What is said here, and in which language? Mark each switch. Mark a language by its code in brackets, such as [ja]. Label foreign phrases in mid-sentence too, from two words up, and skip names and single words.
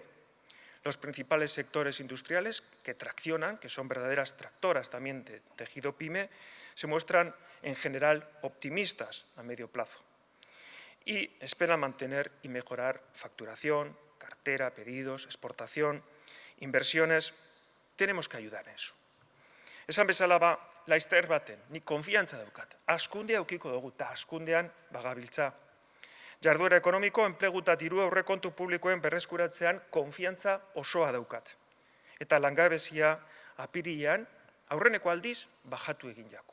[es] Los principales sectores industriales que traccionan, que son verdaderas tractoras también de tejido pyme, se muestran en general optimistas a medio plazo y esperan mantener y mejorar facturación, cartera, pedidos, exportación, inversiones. Tenemos que ayudar en eso. [eu] Esan bezala laizter baten, nik konfiantza daukat. Hazkundea aukiko dugu, eta hazkundean bagabiltza. Jarduera ekonomiko, enplegu eta diru aurrekontu publikoen berreskuratzean konfiantza osoa daukat. Eta langabezia apirilean aurreneko aldiz bajatu egin jako.